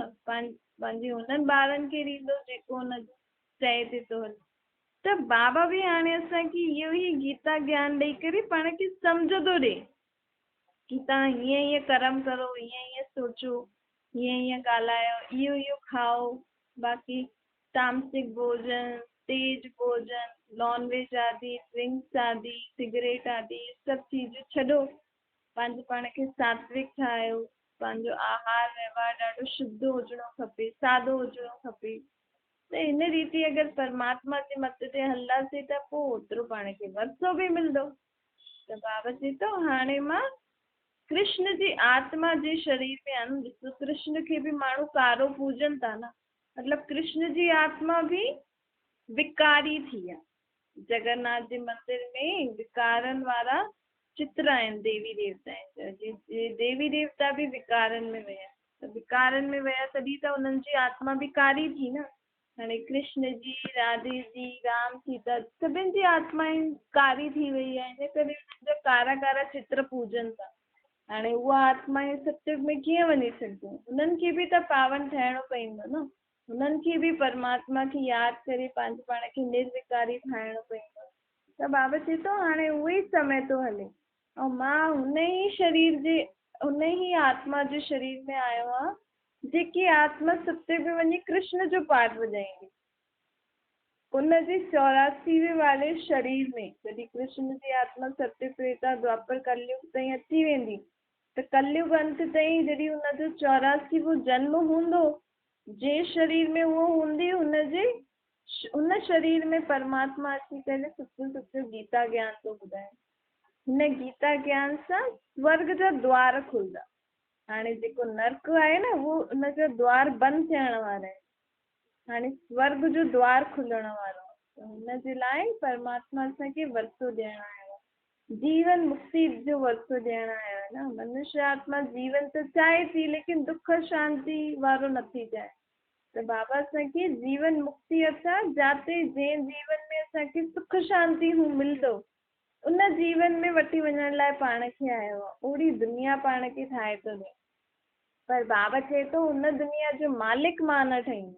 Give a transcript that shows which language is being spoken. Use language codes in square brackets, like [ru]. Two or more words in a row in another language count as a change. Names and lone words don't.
[sd] पंहिंजे हुननि ॿारनि खे ॾींदो जेको हुनजो चए ते थो हले। त बाबा भी हाणे असांखे इहो ई गीता ज्ञान ॾेई करे पाण खे सम्झ थो ॾे कि तव्हां हीअं हीअं कर्म करो, हीअं हीअं सोचो, हीअं हीअं ॻाल्हायो, इहो इहो खाओ। बाक़ी तामसिक भोजन, तेज भोजन, [en] non veg [sd] आदि, ड्रिंक्स आदि, सिगरेट आदि सभु चीजूं छॾो। पंहिंजे पाण खे सात्विक ठाहियो। पंहिंजो आहार व्यवहार ॾाढो शुद्ध हुजिणो खपे, सादो हुजिणो खपे। त हिन रीति अगरि परमात्मा जे मत ते हलंदासीं त पोइ ओतिरो पाण खे वरितो बि मिलंदो। त बाबा चए थो हाणे मां कृष्ण जी आत्मा जे शरीर में आहिनि। ॾिसो कृष्ण खे भी माण्हू कारो पूजनि था न, मतलब कृष्ण जी आत्मा भी विकारी थी आहे। जगन्नाथ जे मंदिर में विकारनि वारा चित्र आहिनि, देवी देवता आहिनि। देवी देवता भी विकारनि में विया, त विकारनि में विया तॾहिं त उन्हनि जी आत्मा भी कारी थी न। हाणे कृष्ण जी, राधे जी, राम सीता सभिनि जी आत्माएं कारी थी वई आहे, हिन करे उन्हनि जा कारा कारा चित्र पूजनि था। हाणे उहा आत्माएं सत्युग में कीअं वञी सघंदियूं? उन्हनि खे भी त पावन ठहिणो पवंदो न। उन्हनि खे भी परमात्मा खे यादि करे पंहिंजे पाण खे निर्विकारी ठाहिणो पवंदो। त बाबा चए थो हाणे उहो ई समय थो हले ऐं मां हुन ई शरीर जे, हुन ई आत्मा जे शरीर में आयो आहियां जेकी आत्मा सत्युग में वञी कृष्ण जो पाठ वॼाईंदी। उनजे 84वें वारे शरीर में जॾहिं कृष्ण जी आत्मा सत्य त्रेता द्वापर कलयुग ताईं अची वेंदी, त कलयुग अंत ताईं जॾहिं हुनजो 84वो जन्म हूंदो, जे शरीर में उहो हूंदी उन शरीर में परमात्मा अची करे सुठो सुठो गीता ज्ञान थो ॿुधाए। हिन गीता ज्ञान सां स्वर्ग जा द्वार खुलंदा। हाणे जेको नर्क आहे न उहो उनजा द्वार बंदि थियण वारा आहिनि। हाणे स्वर्ग जो द्वार खुलण वारो आहे, त हुनजे लाइ परमात्मा असांखे वरतो ॾियणु आयो आहे, जीवन मुक्ति जो वरतो ॾियणु आयो आहे न। मनुष्य आत्मा जीवन त चाहे थी, लेकिन दुख शांति वारो नथी चाहे। त बाबा असांखे जीवन मुक्ति असां जाते जंहिं जीवन में असांखे सुख शांति हू मिलंदो, उन जीवन में वठी वञण लाइ पाण खे आयो आहे। ओड़ी दुनिया पाण खे ठाहे थो ॾे, पर बाबा चए थो हुन दुनिया जो मालिक मां न ठहींदो।